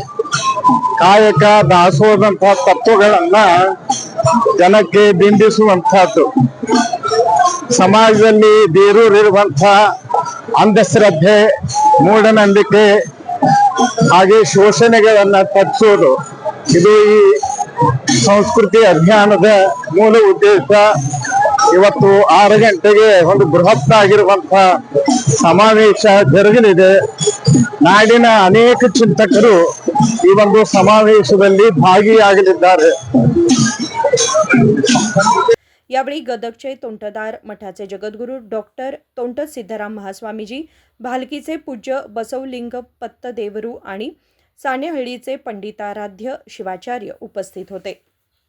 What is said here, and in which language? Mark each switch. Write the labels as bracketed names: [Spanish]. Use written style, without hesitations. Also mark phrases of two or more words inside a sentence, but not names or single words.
[Kannada] ಕಾಯಕ ದಾಸೋಹದಂತಹ ತತ್ವಗಳನ್ನ ಜನಕ್ಕೆ ಬಿಂಬಿಸುವಂತಹದ್ದು, ಸಮಾಜದಲ್ಲಿ ಬೇರೂರಿರುವಂತಹ ಅಂಧಶ್ರದ್ಧೆ ಮೂಢನಂಬಿಕೆ ಹಾಗೆ ಶೋಷಣೆಗಳನ್ನ ತಪ್ಪಿಸೋದು, ಇದು ಈ ಸಂಸ್ಕೃತಿ ಅಭಿಯಾನದ ಮೂಲ ಉದ್ದೇಶ। ಇವತ್ತು 6 ಗಂಟೆಗೆ ಒಂದು ಬೃಹತ್ ಆಗಿರುವಂತಹ ಸಮಾವೇಶ ಜರುಗಲಿದೆ। ನಾಡಿನ ಅನೇಕ ಚಿಂತಕರು ಈ ಒಂದು ಸಮಾವೇಶದಲ್ಲಿ ಭಾಗಿಯಾಗಲಿದ್ದಾರೆ। [Marathi] यावेळी गदगचे तोंटदार मठाचे जगद्गुरू डॉक्टर तोंट सिद्धराम महास्वामीजी, भालकीचे पूज्य बसवलिंग पत्तदेवरू आणि सानेहळ्ळीचे पंडिताराध्य शिवाचार्य उपस्थित होते।